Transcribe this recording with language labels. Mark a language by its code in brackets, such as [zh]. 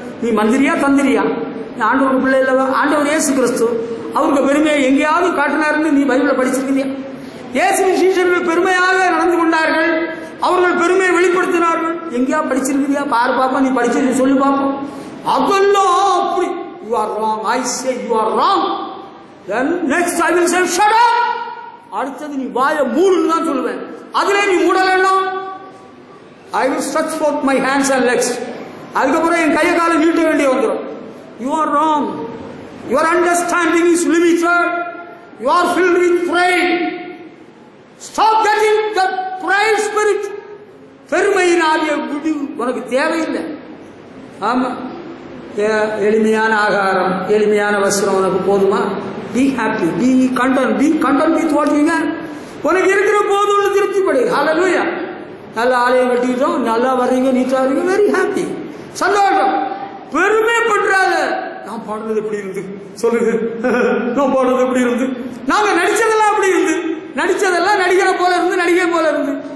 [ta] நீ மந்திரியா தந்திரியா? ஆண்டவர் பிள்ளை இல்லவா? ஆண்டவர் இயேசு கிறிஸ்து அவருக்கு பெருமையை எங்கேயாவது காட்டினாருன்னு நீ பைபிள படிச்சிருக்கிறியா? இயேசு சீஷர்கள் பெருமையாக நடந்து கொண்டார்கள், அவர்கள் பெருமையை வெளிப்படுத்தினார்கள். எங்கேயா படிச்சிருக்கிறியா? பாரு பாப்பா, நீ படிச்சிருக்க சொல்லு பாப்போம். அதெல்லாம் அப்படி. [en] You are wrong. I say you are wrong. Then next I will say shut up. [ta] அடுத்தது நீ வாயை மூடுன்னு தான் சொல்லுவேன். அதிலே நீ மூடலன்னா [en] I will stretch forth my hands and legs. [ta] அதுக்கப்புறம் என் கையை காலை நீட்ட வேண்டிய வந்துடும். [en] You are wrong. Your understanding is limited. You are filled with pride. Stop getting the pride spirit. [ta] பெருமையின் ஆவியை விடு, உனக்கு தேவையில்லை. ஆமா, எளிமையான ஆகாரம், எளிமையான வஸ்திரம் உனக்கு போதுமா? [en] Be happy, be content with what you have. [ta] உனக்கு இருக்கிற போதும் திருப்திப்படு. ஹல்லேலூயா. நல்ல ஆலயம் கட்டிட்டோம், நல்லா வர்றீங்க, நீட்டா வரீங்க, [en] very happy, [ta] சந்தோஷம். பெருமை பற்றாத. நான் பாடுறது எப்படி இருந்து சொல்லுங்க, நான் பாடுறது எப்படி இருந்து, நாங்க நடிச்சதெல்லாம் அப்படி இருந்து, நடிச்சதெல்லாம் நடிக்கிற போல இருந்து, நடிகை போல இருந்து.